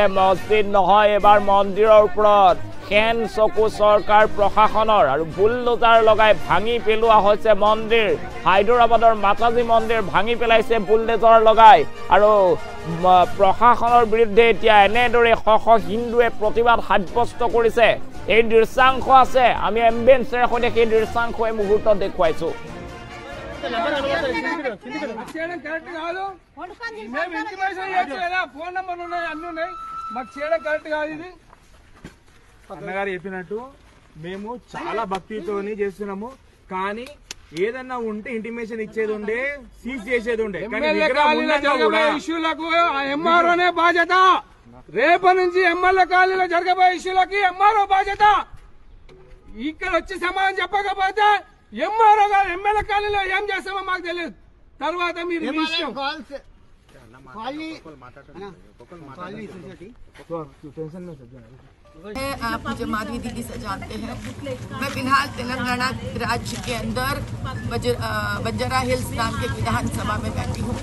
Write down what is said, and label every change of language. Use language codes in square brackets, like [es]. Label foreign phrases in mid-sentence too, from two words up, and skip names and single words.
[as] মছজিদ নহয় এবাৰ মন্দিৰৰ ওপৰত খেন চকু চৰকাৰ প্ৰশাসনৰ আৰু বুলডোজাৰ লগাই ভাঙি পেলোৱা হৈছে মন্দিৰ হায়দৰাবাদৰ মাতাজী মন্দিৰ ভাঙি পেলাইছে বুলডোজাৰ লগাই আৰু প্ৰশাসনৰ বিৰুদ্ধে এতিয়া এনেদৰে শ হিন্দুৱে প্ৰতিবাদ সাব্যস্ত কৰিছে এই দৃশ্যাংশ আছে আমি এম্বেঞ্চৰ সৈতে সেই দৃশ্যাংশ এই মুহূৰ্তত দেখুৱাইছো [te] చేయడం కరెక్ట్ కాదు. మేము ఇంటిమేషన్ చేయొచ్చు కదా, [en] phone numbers [te] ఉన్నాయి, అన్ని ఉన్నాయి, మాకు చేయడం కరెక్ట్ కాదు. ఇది అన్నగారు చెప్పినట్టు మేము చాలా భక్తితోని చేస్తున్నాము. కానీ ఏదన్నా ఉంటే ఇంటిమేషన్ ఇచ్చేది ఉండే, సీజ్ చేసేది ఉండే. ఇష్యూలకు ఎంఆర్ఓనే బాధ్యత. రేపటి నుంచి [en] MLA colony [te] జరగబోయే ఇష్యూలకి ఎంఆర్ఓ బాధ్యత. ఇక్కడ వచ్చి సమాధానం చెప్పకపోతే ఎంఆర్ఓ గారు [en] MLA colony [te] ఏం చేస్తామో మాకు తెలియదు. తర్వాత మీరు [hi] आप मुझे माधवी दीदी से जानते हैं। मैं फिलहाल तेलंगाना राज्य के अंदर बंजारा हिल्स नाम के विधानसभा में बैठी हूँ।